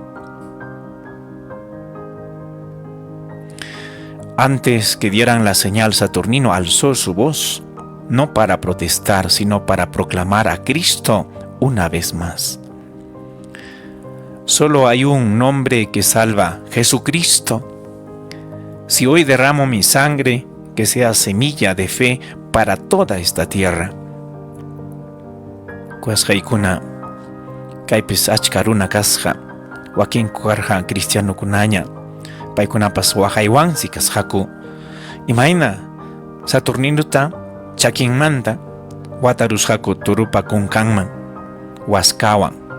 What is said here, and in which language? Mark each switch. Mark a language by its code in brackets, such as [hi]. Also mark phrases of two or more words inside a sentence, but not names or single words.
[es] Antes que dieran la señal, Saturnino alzó su voz, no para protestar, sino para proclamar a Cristo una vez más. Solo hay un nombre que salva, Jesucristo. Si hoy derramo mi sangre, que sea semilla de fe para toda esta tierra. [qu] Kuyasqaykuna, kaypis achka runa kasqa, wakin karqa cristiano kunaña, paykunapas waqaywansi kasqaku. Imayna Saturninota chakinmanta watarusqaku turupa kunkanman, waskawan.